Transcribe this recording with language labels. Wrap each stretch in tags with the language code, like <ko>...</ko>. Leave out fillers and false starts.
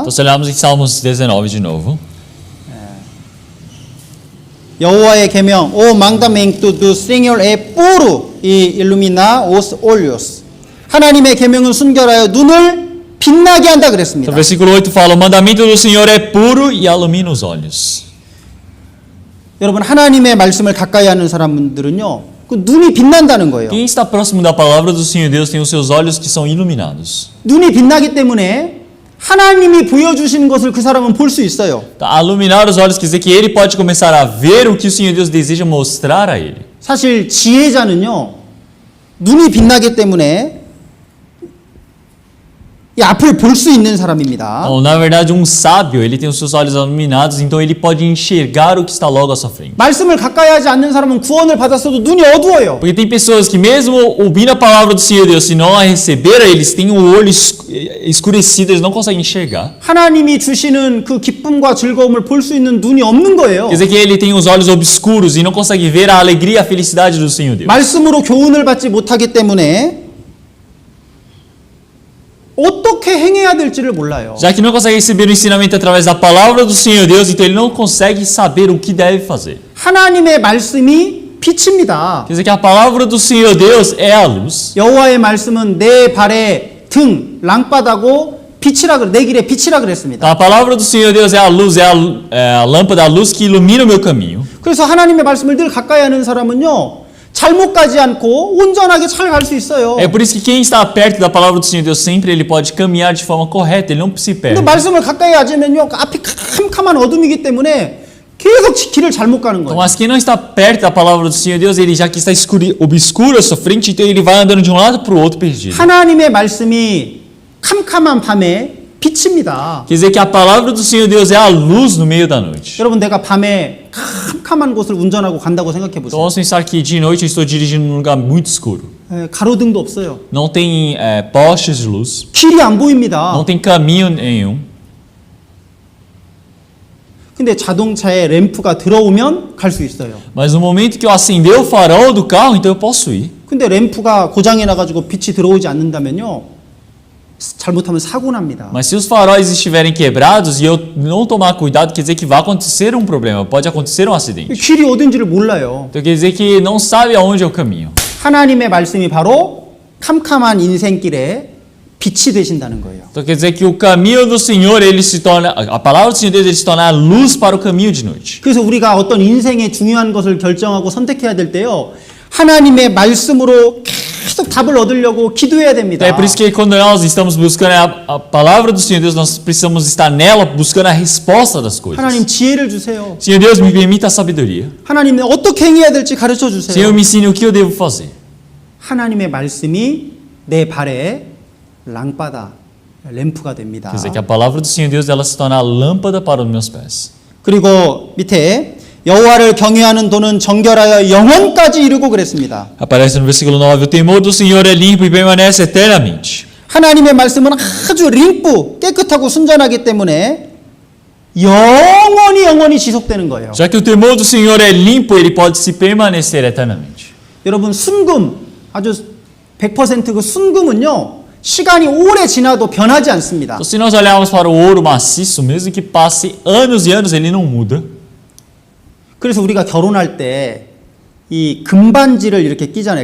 <pt>Então se olharmos em Salmos 19 de novo.</pt> <ko>여호와의 계명,</ko> <pt>o mandamento do Senhor é puro e ilumina os olhos.</pt> <ko>하나님의 계명은 순결하여 눈을 빛나게 한다 그랬습니다.</ko> <pt>Então versículo 8 fala: o mandamento do Senhor é puro e ilumina os olhos.</pt> <ko>여러분 하나님의 말씀을 가까이 하는 사람들은요, 그 눈이 빛난다는 거예요.</ko> <pt>Quem está próximo da palavra do Senhor Deus tem os seus olhos que são iluminados.</pt> <ko>눈이 빛나기 때문에 하나님이 보여주시는 것을 그 사람은 볼 수 있어요.</ko> <pt>A iluminar os olhos quer dizer que ele pode começar a ver o que o Senhor Deus deseja mostrar a ele.</pt> <ko>사실 지혜자는요, 눈이 빛나기 때문에 이 앞을 볼 수 있는 사람입니다.</ko> <pt>Então, na verdade, um sábio, ele tem os seus olhos iluminados, então ele pode enxergar o que está logo à sua frente.</pt> <ko>말씀을 가까이 하지 않는 사람은 구원을 받았어도 눈이 어두워요.</ko> <pt>Porque tem pessoas que mesmo ouvindo a palavra do Senhor Deus, se não a receberam, eles têm o olho escurecido, eles não conseguem enxergar.</pt> <ko>하나님이 주시는 그 기쁨과 즐거움을 볼 수 있는 눈이 없는 거예요.</ko> <pt>Quer dizer que ele tem os olhos obscuros e não consegue ver a alegria e a felicidade do Senhor Deus.</pt> <ko>말씀으로 교훈을 받지 못하기 때문에 어떻게 행해야 될지를 몰라요.</ko> <pt>Já que não consegue receber o ensinamento através da palavra do Senhor Deus, então ele não consegue saber o que deve fazer.</pt> <ko>하나님의 말씀이 빛입니다.</ko> <pt>Quer dizer que a palavra do Senhor Deus é a luz.</pt> <ko>여호와의 말씀은 내 발의 등 랑바다고 빛이라 내 길의 빛이라 그랬습니다.</ko> <pt>Então, a palavra do Senhor Deus é a luz, é a lâmpada, a luz que ilumina o meu caminho.</pt> <ko>그래서 하나님의 말씀을 늘 가까이 하는 사람은요. 잘못 가지 않고 온전하게 잘 갈 수 있어요.</ko> <pt>É por isso que quem está perto da palavra do Senhor Deus sempre ele pode caminhar de forma correta, ele não se</pt> <ko>근데</ko> <pt>perde.</pt> <ko>말씀을 가까이 하지면요. 앞이 캄캄한 어둠이기 때문에 계속 길을 잘못 가는</ko> <pt>Então,</pt> <ko>거예요.</ko> <pt>mas quem não está perto da palavra do Senhor Deus, ele já que está obscuro à sua frente, então ele vai andando de um lado para o outro perdido.</pt> <ko>하나님의 말씀이 캄캄한 밤에 빛입니다.</ko> <pt>Quer dizer que a palavra do Senhor Deus é a luz no meio da noite.</pt> <ko>여러분 내가 밤에 캄캄한 곳을 운전하고 간다고 생각해</ko> <pt>Então</pt> <ko>보세요.</ko> <pt>vamos pensar que de noite eu estou dirigindo num lugar muito escuro.</pt> <ko>가로등도 없어요.</ko> <pt>Não tem postes de luz,</pt> <ko>길이 안 보입니다.</ko> <pt>não tem caminho nenhum.</pt> <ko>근데 자동차에 램프가 들어오면 갈 수 있어요.</ko> <pt>Mas no momento que eu acender o farol do carro, então eu posso ir.</pt> <ko>근데 램프가 고장이 나가지고 빛이 들어오지 않는다면요. 잘못하면 사고 납니다.</ko> <pt>Mas se os faróis estiverem quebrados e eu não tomar cuidado, quer dizer que vai acontecer um problema, pode acontecer um acidente.</pt> <ko>길이 어딘지를 몰라요.</ko> <pt>Então quer dizer que não sabe aonde é o caminho.</pt> <ko>하나님의 말씀이 바로 캄캄한 인생길에 빛이 되신다는 거예요.</ko> <pt>Então quer dizer que o caminho do Senhor, ele se torna, a palavra do Senhor Deus, ele se torna a luz para o caminho de noite.</pt> <ko>그래서 우리가 어떤 인생의 중요한 것을 결정하고 선택해야 될 때요. 하나님의 말씀으로 계속 답을 얻으려고 기도해야 됩니다.</ko> <pt>É por isso que quando nós estamos buscando a palavra do Senhor Deus, nós precisamos estar nela buscando a resposta das coisas.</pt> <ko>하나님 지혜를 주세요.</ko> <pt>Senhor Deus, me permita a sabedoria.</pt> <ko>하나님 어떻게 행해야 될지 가르쳐 주세요.</ko> <pt>Senhor, me ensine o que eu devo fazer.</pt> <ko>하나님의 말씀이 내 발에 랑바다, 램프가 됩니다.</ko> <pt>Quer dizer que a palavra do Senhor Deus, ela se torna a lâmpada para os meus pés.</pt> <ko>그리고 밑에 여호와를 경외하는 도는 정결하여 영원까지 이르고 그랬습니다.</ko> <pt>Aparece no versículo 9, o temor do Senhor é limpo e permanece eternamente.</pt> <ko>하나님의 말씀은 아주 림프, 깨끗하고 순전하기 때문에 영원히 지속되는 거예요.</ko> <pt>Já que o temor do Senhor é limpo, ele pode se permanecer eternamente.</pt> <ko>여러분 순금, 아주 100% 그 순금은요. 시간이 오래 지나도 변하지 않습니다.</ko> <pt>Então, se nós olharmos para o ouro maciço, mesmo que passe anos e anos, ele não muda.</pt> <ko>그래서 우리가 결혼할 때 이 금반지를 이렇게 끼잖아요.</ko>